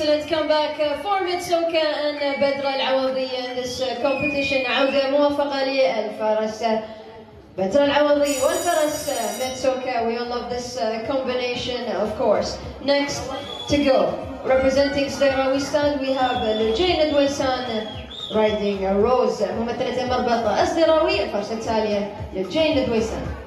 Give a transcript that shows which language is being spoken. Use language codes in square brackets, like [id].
[en] Comeback for Metsoka and بدر العوضي in this competition. [ar] عودة موفقة للفارس بدر العوضي والفرس Metsoka. [en] We all love this combination, of course. Next to go, representing Sdera, we stand. We have Lujain Dwaysan riding Rose [ar] ممثلة مربط أسدراوي. الفرس التالية Lujain Dwaysan.